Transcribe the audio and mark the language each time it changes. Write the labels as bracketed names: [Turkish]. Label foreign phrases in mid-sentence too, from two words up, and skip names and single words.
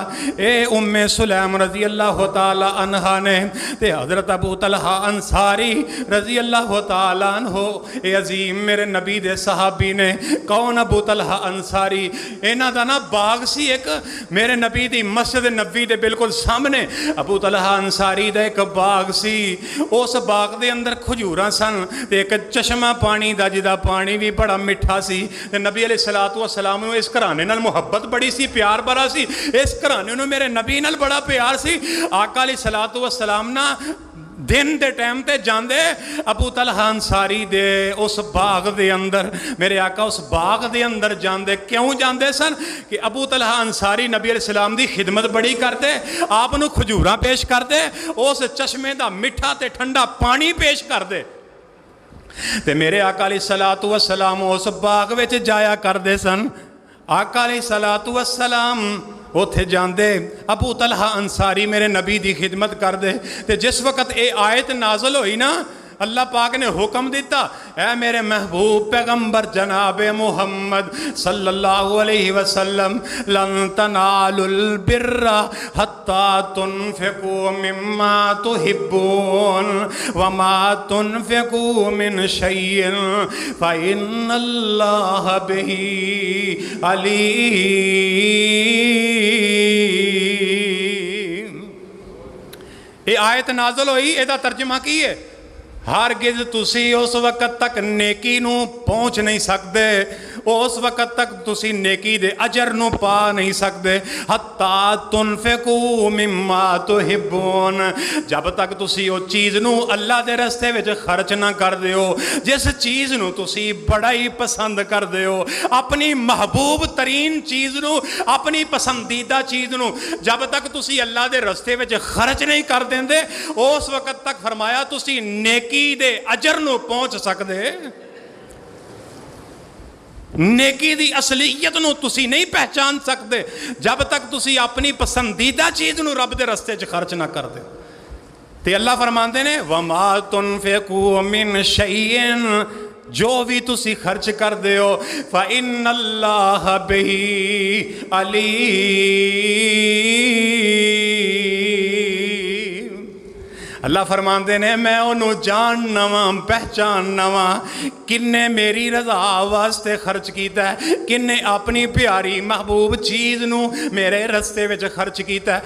[Punjabi] اے سلیم [Arabic] رضی اللہ تعالی عنہ [Punjabi] نے تے حضرت ابو طلحہ انصاری [Arabic] رضی اللہ تعالی عنہ, [Punjabi] اے عظیم میرے نبی دے صحابی نے. کون ابو طلحہ انصاری؟ انہاں دا نا باغ سی ایک میرے نبی دی مسجد نبوی دے بالکل سامنے. ابو طلحہ انصاری دا ایک باغ سی, اس باغ دے اندر کھجوراں سن تے ایک چشمہ پانی دا جدا پانی بھی بڑا مٹھا سی. نبی [Arabic] علیہ الصلوۃ والسلام [Punjabi] نو اس گھرانے نال محبت بڑی سی, پیار بڑا سی. اس گھرانے نو میرے نبی نال بڑا پیار سی. آقا [Arabic] علیہ الصلوۃ والسلام [Punjabi] نا دن دے ٹائم تے جاندے ابو طلحہ انصاری دے اس باغ دے اندر. میرے آقا اس باغ دے اندر جاندے, کیوں جاندے سن کہ ابو طلحہ انصاری نبی [Arabic] علیہ السلام [Punjabi] دی خدمت بڑی کرتے, آپ نو کھجوراں پیش کردے, اس چشمے دا میٹھا تے ٹھنڈا پانی پیش کردے. تے میرے آقا [Arabic] علیہ الصلوۃ والسلام [Punjabi] اس باغ وچ جایا کردے سن. آقا [Arabic] علیہ الصلوۃ والسلام [Punjabi] اوتھے جاندے, ابو طلحہ انصاری میرے نبی دی خدمت کردے. تے جس وقت اے آیت نازل ہوئی نا, اللہ پاک نے حکم دیتا, اے میرے محبوب پیغمبر جناب محمد [Arabic] صلی اللہ علیہ وسلم, لن تنالوا البر حتی تنفقوا مما تحبون وما تنفقوا من شیء فإن اللہ بہ علیم. [Punjabi] یہ آیت نازل ہوئی, یہ ترجمہ کی ہے, ہرگز تسی اس وقت تک نیکی نو پہنچ نہیں سکتے, اس وقت تک تسی نیکی دے اجر نو پا نہیں سکتے. [Arabic] حتی تنفقوا مما تحبون, [Punjabi] جب تک تسی او چیز نو اللہ دے رستے وچ خرچ نہ کر دیو جس چیز نو تسی بڑا ہی پسند کر دیو, اپنی محبوب ترین چیز نو, اپنی پسندیدہ چیز نو جب تک تسی اللہ دے رستے وچ خرچ نہیں کر دیندے, اس وقت تک فرمایا تسی نیکی دے اجر نو پہنچ سکدے. نیکی دی اصلیت نو تسی نہیں پہچان سکتے جب تک تسی اپنی پسندیدہ چیز نو رب دے رستے چ خرچ نہ کر دے. تے اللہ فرماندے نے [Arabic] وما تنفقوا من شیء, [Punjabi] جو بھی تسی خرچ کر دیو [Arabic] فإن اللہ بہ علیم. [Punjabi] اللہ فرماندے نے میں انہوں جاننا وا پہچاننا وا کنے میری رضا واسطے خرچ کیتا ہے, کنے اپنی پیاری محبوب چیز نو میرے رستے وچ خرچ کیتا ہے.